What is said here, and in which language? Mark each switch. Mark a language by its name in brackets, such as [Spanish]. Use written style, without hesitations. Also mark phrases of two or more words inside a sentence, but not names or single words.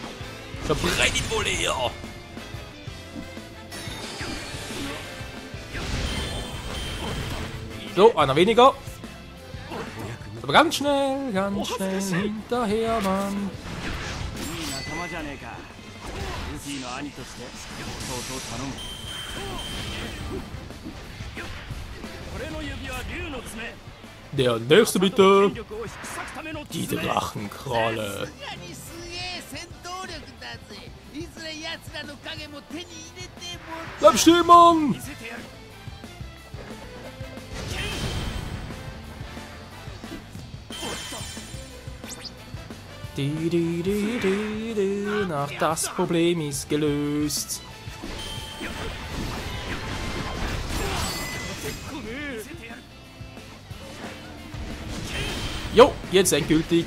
[German] Verbrenn ihn wohl her! So, einer weniger. Aber ganz schnell hinterher, Mann. [Japanese] 仲間じゃねえか。ルフィの兄として弟を頼む。俺の指は竜の爪。 [German] Der nächste bitte. [Japanese] 権力を引き裂くための [German] Die [Japanese] 爪。 [German] Drachenkralle. [Japanese] にすげえ戦闘力だぜ。いずれ奴らの影も手に入れても [German] Bleib stehen, Mann! [Japanese] 見せてやる。 [German] Ach, das Problem ist gelöst. Jo, jetzt endgültig.